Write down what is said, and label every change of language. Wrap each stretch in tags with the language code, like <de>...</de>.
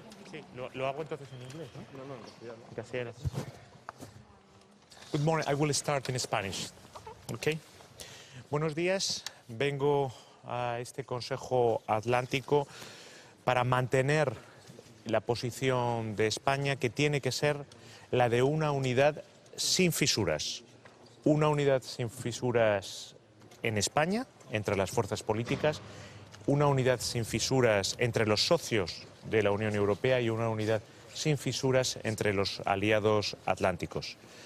<es>Sí, lo hago entonces en inglés, ¿no? No, en castellano.</es> <en>Good morning. I will start in Spanish.</en> <es>Okay. Buenos días. Vengo a este Consejo Atlántico para mantener la posición de España, que tiene que ser la de una unidad sin fisuras. Una unidad sin fisuras en España, entre las fuerzas políticas, una unidad sin fisuras entre los socios de la Unión Europea y una unidad sin fisuras entre los aliados atlánticos.</es>